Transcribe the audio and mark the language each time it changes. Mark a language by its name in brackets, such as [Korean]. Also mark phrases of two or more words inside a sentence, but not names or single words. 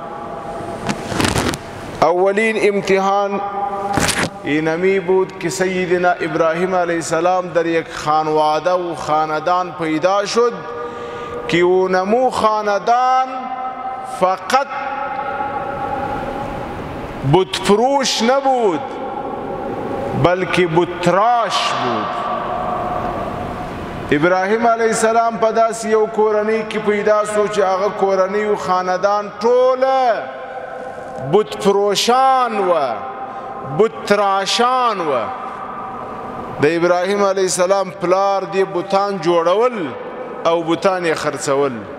[Persian] اولین امتحان اینمی بود که سیدنا ابراهیم [Arabic] علیه السلام [Persian] در یک خانواده و خاندان پیدا شد که اونمو خاندان فقط بت فروش نبود بلکه بتراش بود. [Pashto] ابراهیم [Arabic] علیه السلام [Pashto] په داسې یو کورنۍ کې پیدا شو چې هغه کورنۍ و خاندان ټوله بت فروشان و بت تراشان و. د ابراهیم [Arabic] علیه السلام [Pashto] پلار دی بتان جوړول او بتان یې خرڅول.